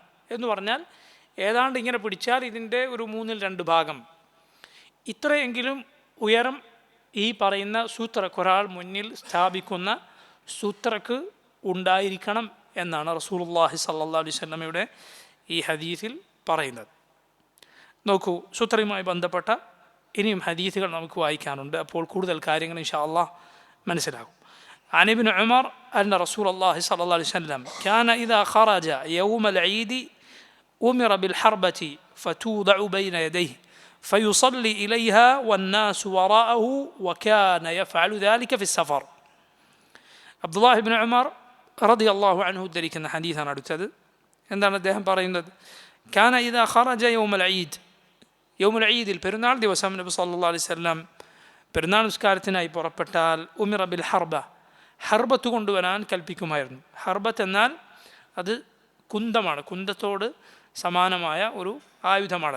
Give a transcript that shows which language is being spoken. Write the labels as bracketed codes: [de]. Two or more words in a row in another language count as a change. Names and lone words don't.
[ml] എന്ന് പറഞ്ഞാൽ ഏതാണ്ട് ഇങ്ങനെ പിടിച്ചാൽ ഇതിൻ്റെ ഒരു 2/3 ഭാഗം ഇത്രയെങ്കിലും ഉയരം ഈ പറയുന്ന സൂത്രക്ക്, ഒരാൾ മുന്നിൽ സ്ഥാപിക്കുന്ന സൂത്രക്ക് ഉണ്ടായിരിക്കണം എന്നാണ് റസൂലുള്ളാഹി [ar] صلى الله عليه [ml] വസല്ലമയുടെ ഈ ഹദീസിൽ പറയുന്നത്. നോക്കൂ, സൂത്രയുമായി ബന്ധപ്പെട്ട ഇനിയും ഹദീസുകൾ നമുക്ക് വായിക്കാനുണ്ട്. അപ്പോൾ കൂടുതൽ കാര്യങ്ങൾ [ar] إن شاء الله [ml] മനസ്സിലാകും. [ar] عن ابن عمر أن رسول الله صلى الله عليه وسلم كان إذا خرج يوم العيد أمر بالحربة فتوضع بين يديه فيصلي إليها والناس وراءه وكان يفعل ذلك في السفر. عبد الله بن عمر رضي الله عنه [ml] ഉദ്ധരിക്കുന്ന ഹദീസാണ് അടുത്തത്. എന്താണ് അദ്ദേഹം പറയുന്നത്? [ar] كان إذا خرج يوم العيد, [ml] യൗമുൽ ഈദിൽ പെരുന്നാൾ ദിവസം നബി [ar] صلى الله عليه وسلم [ml] പെരുന്നാൾ നിസ്കാരത്തിനായി പുറപ്പെട്ടാൽ [ar] أمر بالحربة, [ml] ഹർബത്ത് കൊണ്ടുവരാൻ കൽപ്പിക്കുമായിരുന്നു. ഹർബത്ത് എന്നാൽ അത് കുന്തമാണ്, കുന്തത്തോട് സമാനമായ ഒരു ആയുധമാണ്.